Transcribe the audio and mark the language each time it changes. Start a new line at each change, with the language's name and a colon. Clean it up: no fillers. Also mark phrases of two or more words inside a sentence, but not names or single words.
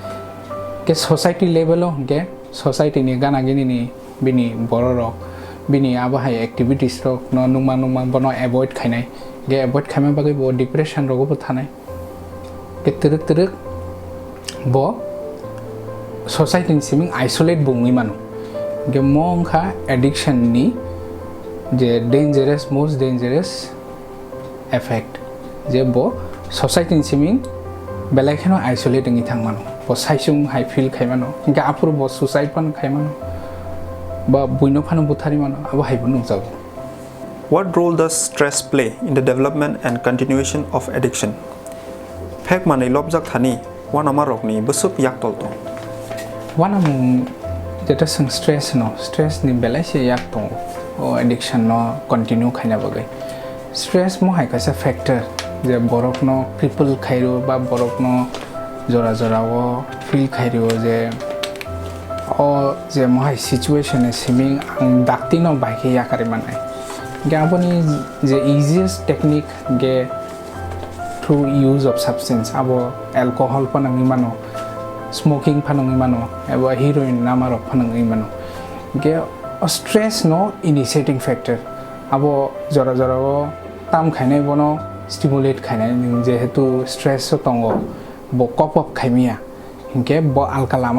Kok Borok: ke society level ge society ni gana gini ni bini borok bini abahai activities rok no nungma bono avoid khainai ge avoid khaima bagai bo depression rok bo thanai ke teruk bo society ni siming isolate bungi manu ge mongkha addiction ni je
English: most dangerous effect
Kok Borok: je bo society ni siming belai kheno isolate ngi thangmano bo saisung hai feel khaimano ga apur bo suicide pan khaimano ba buino phano buthari mano abo hai bunu jago.
English: What role does stress play in the development and continuation of addiction?
Kok Borok: Phek mani lobjak thani wana marok ni busup yak tol to wana mung jeta sang stress ni belai se yak to o addiction no continue khaina bagai stress mo hai kaisa factor je borok no cripple khairo ba borok no jora o feel khairo je o je mo hai situation e siming ang dakti no bai ke yakari manai ge aboni je
English: easiest technique
Kok Borok: ge
English: through use of substance
Kok Borok: abo alcohol panangi mano smoking panangi mano abo heroin namaro panangi mano ge stress no
English: initiating factor
Kok Borok: abo jora o tam khainai bono stimulate khainai je hetu stress so tongo bo
English: cop up
Kok Borok: khaimia hinke bo alkalama